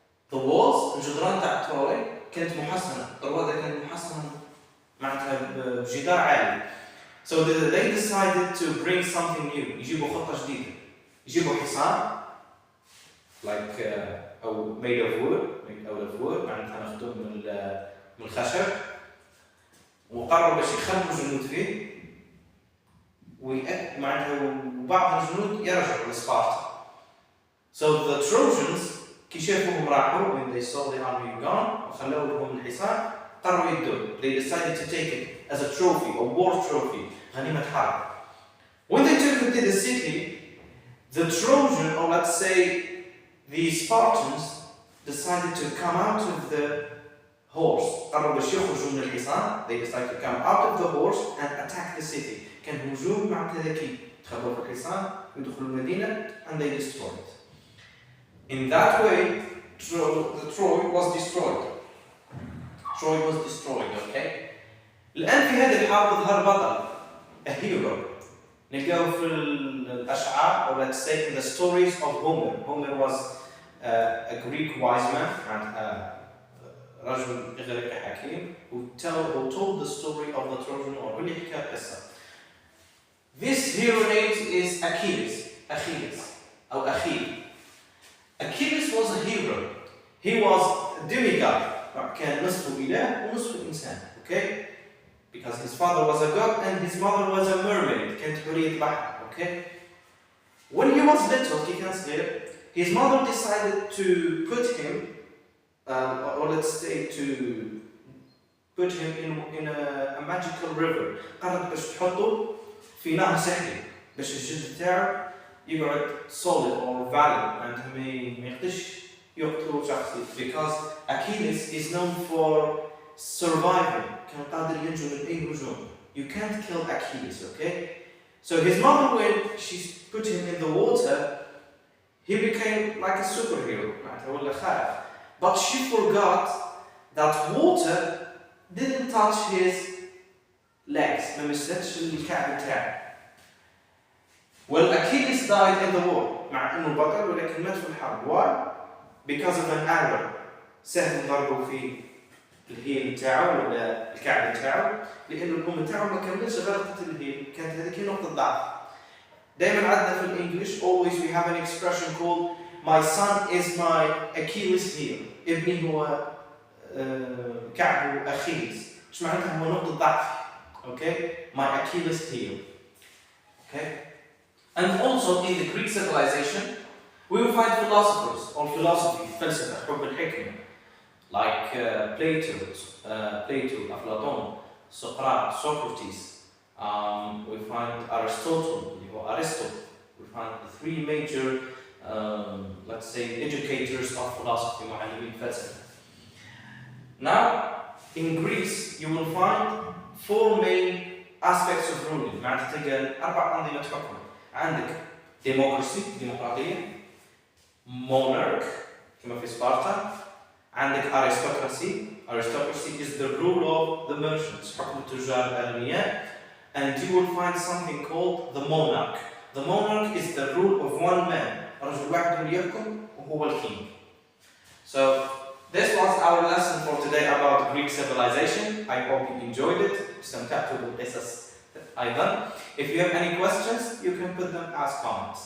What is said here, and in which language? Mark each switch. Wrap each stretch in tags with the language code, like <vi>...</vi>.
<en>The walls,</en> <ar>الجدران تاع تروي كانت محصنة. الروادة كانت محصنة معناتها بجدار عالي.</ar> <en>So they decided to bring something new.</en> <ar>يجيبوا خطة جديدة. يجيبوا حصان</ar> <en>made out of wood</en> <ar>معناتها مخدوم من الخشب, وقرروا باش يخلوا جنود فيه معناتها وبعض الجنود يرجعوا لسبارتا.</ar> <en>So the Trojans</en> <ar>كي شافوهم راحوا,</ar> <en>when they saw the army gone</en> <ar>وخلوا لهم الحصان, قرروا يدوه.</ar> <en>They decided to take it as a trophy, a war trophy,</en> <ar>غنيمة حرب.</ar> <en>When they took it to the city, the Trojan, or let's say the Spartans, decided to come out of the horse.</en> <ar>قرروا باش يخرجوا من الحصان.</ar> <en>They decided to come out of the horse and attack the city.</en> <ar>كان هجوم معناتها ذكي. دخلوا في الحصان ويدخلوا المدينة</ar> <en>and they destroyed it. In that way, Troy was destroyed. Troy was destroyed, okay?</en> <ar>الآن في هذه الحرب ظهر بطل,</ar> <en>a hero.</en> <ar>نلقاه في الأشعار,</ar> <en>or let's say in the stories of Homer. Homer was a Greek wise man,</en> <ar>رجل إغريقي حكيم,</ar> <en>who told the story of the Trojan War.</en> <ar>واللي حكى القصة.</ar> <en>This hero name is Achilles. أو أخيل. Achilles was a hero. He was a demigod.</en> <ar>كان نصف إله ونصف إنسان. Okay?</ar> <en>Because his father was a god and his mother was a mermaid.</en> <ar>كانت حورية بحر. Okay?</ar> <en>When he was little,</en> <ar>كي كان صغير,</ar> <en>his mother decided to put him, or let's say to put him in a magical river.</en> <ar>قررت باش تحطه في نهر سحري باش الجلد تاعه يقعد</ar> <en>solid or valid</en> <ar>and ما يقدرش يقتل شخص.</ar> <en>Because Achilles is known for surviving.</en> <ar>كان قادر ينجو من أي هجوم.</ar> <en>You can't kill Achilles, okay? So his mother, when she put him in the water, he became like a superhero. But she forgot that water didn't touch his legs.</en> <ar>ما مسكتش الكعب تاعه.</ar> <en>Well, Achilles died in the war.</en> <ar>مع إنه بطل ولكن مات في الحرب.</ar> <en>Why? Because of an arrow.</en> <ar>سهم ضربه في الهيل تاعه ولا الكعب تاعه, لأنه الأم تاعه ما كملش غلطة الهيل. كانت هذيك نقطة ضعف. دائما عندنا في الإنجليش</ar> <en>always we have an expression called my son is my Achilles heel.</en> <ar>ابني هو كعب وأخيلس. إيش معناتها؟ هو نقطة ضعف. Okay?</ar> <en>My Achilles heel. Okay? And also in the Greek civilization, we will find philosophers or philosophy,</en> <ar>فلسفة, حب الحكمة,</ar> <en>like Plato, Aflaton, Socrates. We find Aristotle or Aristotle. We find the three major, let's say, educators of philosophy,</en> <ar>معلمين فلسفة.</ar> <en>Now, in Greece, you will find four main aspects of ruling.</en> <ar>معناتها تلقى 4 أنظمة حكم. عندك democracy, ديمقراطية. Monarch, كما في سبارتا.</ar> <en>عندك aristocracy is the rule of the merchants,</en> <ar>حكم التجار الأغنياء.</ar> <en>And you will find something called the monarch. The monarch is the rule of one man.</en> <ar>رجل واحد اللي يحكم وهو الking.</ar> <en>So this was our lesson for today about Greek civilization. I hope you enjoyed it.</en> <ar>استمتعتوا بالقصص أيضا.</ar> <en>If you have any questions, you can put them as comments.</en>